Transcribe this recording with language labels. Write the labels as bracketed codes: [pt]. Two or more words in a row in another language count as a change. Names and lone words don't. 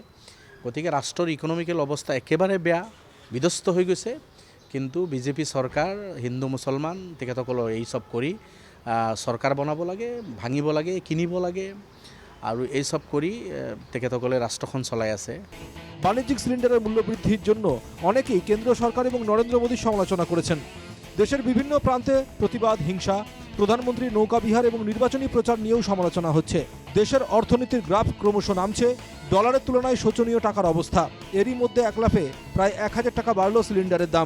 [as] গতিকে ৰাষ্ট্ৰৰ ইকনমিকেল অৱস্থা একেবাৰে বেয়া, বিধ্বস্ত হৈ গৈছে। কিন্তু বিজেপি চৰকাৰ, হিন্দু মুছলমান তেখেতসকলৰ এই সব কৰি চৰকাৰ বনাব লাগে, ভাঙিব লাগে, কিনিব লাগে আৰু এই সব কৰি তেখেতসকলে ৰাষ্ট্ৰখন চলাই আছে। [bn] বাণিজ্যিক সিলিন্ডারের মূল্য বৃদ্ধির জন্য অনেকেই কেন্দ্র সরকার এবং নরেন্দ্র মোদীর সমালোচনা করেছেন। দেশের বিভিন্ন প্রান্তে প্রতিবাদ, হিংসা, প্রধানমন্ত্রীর নৌকা বিহার এবং নির্বাচনী প্রচার নিয়েও সমালোচনা হচ্ছে। দেশের অর্থনীতির গ্রাফ ক্রমশ নামছে, ডলারের তুলনায় শোচনীয় টাকার অবস্থা। এরই মধ্যে এক লাফে প্রায় 1000 টাকা বাড়ল সিলিন্ডারের দাম।